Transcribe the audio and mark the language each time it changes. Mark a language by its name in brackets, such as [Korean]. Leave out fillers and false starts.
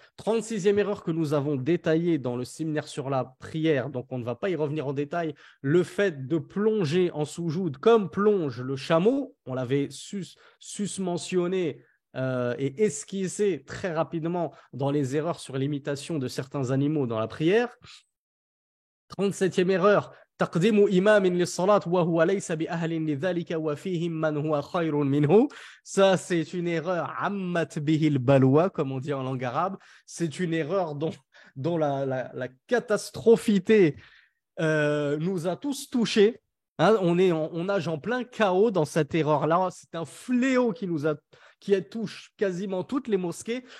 [French] 36e erreur que nous avons détaillée dans le séminaire sur la prière, donc on ne va pas y revenir en détail, le fait de plonger en soujoud comme plonge le chameau, on l'avait sus-mentionné et esquissé très rapidement dans les erreurs sur l'imitation de certains animaux dans la prière. 37e erreur, [Arabic] تقديم إمام للصلاة وهو ليس بأهل لذلك وفيهم من هو خير منه. [French] Ça, c'est une erreur [Arabic] عمت به البلوى, [French] comme on dit en langue arabe. C'est une erreur dont la catastrophité nous a tous touchés. Hein, on nage en plein chaos dans cette erreur-là. C'est un fléau qui touche quasiment toutes les mosquées.